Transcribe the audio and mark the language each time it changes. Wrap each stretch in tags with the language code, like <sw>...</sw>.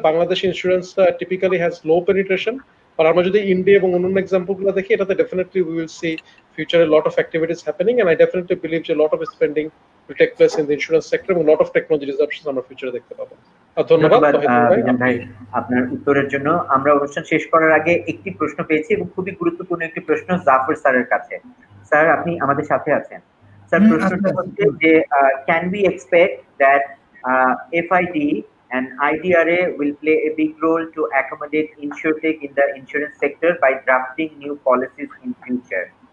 <en>Bangladesh insurance typically has low penetration,</en> <bn>আর আমরা যদি India এবং অন্যান্য এক্সাম্পল গুলো দেখি, এটাতে</bn> <en>definitely we will see future a lot of activities happening, and I definitely believe a lot of spending will take place in the insurance sector, and a lot of technology disruptions</en> <bn>আমরা ফিউচারে দেখতে পাবো। ধন্যবাদ বিজন ভাই আপনার উত্তরের জন্য। আমরা অনুষ্ঠান শেষ করার আগে একটি প্রশ্ন পেয়েছি এবং খুবই গুরুত্বপূর্ণ একটি প্রশ্ন জাফর স্যারের কাছে। স্যার আপনি আমাদের সাথে আছেন? স্যার প্রশ্নটা হচ্ছে যে</bn> <en>can we expect that FID and IDRA will play a big role to accommodate InsurTech in the insurance sector by drafting new policies in future?</en>